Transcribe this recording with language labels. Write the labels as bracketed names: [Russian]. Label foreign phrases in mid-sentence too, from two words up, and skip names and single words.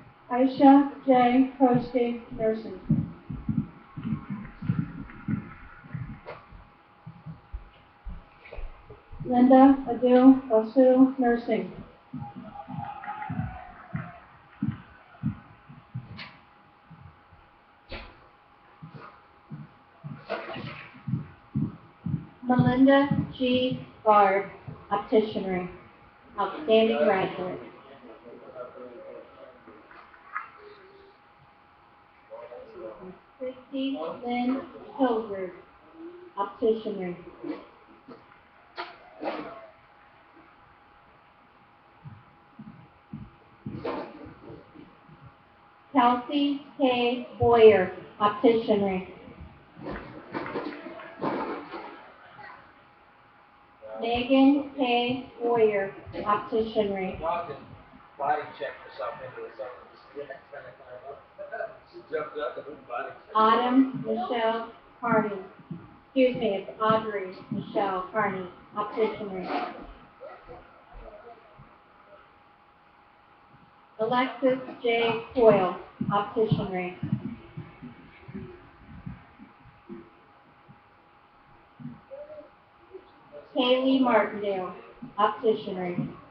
[English] Aisha J. Koski, nursing. Linda Adu Basu, nursing. Melinda G. Bard, opticianry, outstanding graduate. Christy Lynn Hilbert, opticianry. Kelsey K. Boyer, opticianry. Megan K. Boyer, opticianry. Y'all can body check yourself into the sun. She jumped up and body checked. Autumn Michelle Carney. Excuse me, it's Audrey Michelle Carney, opticianry. Alexis J. Coyle, opticianry. Kaylee Martindale, opticianry.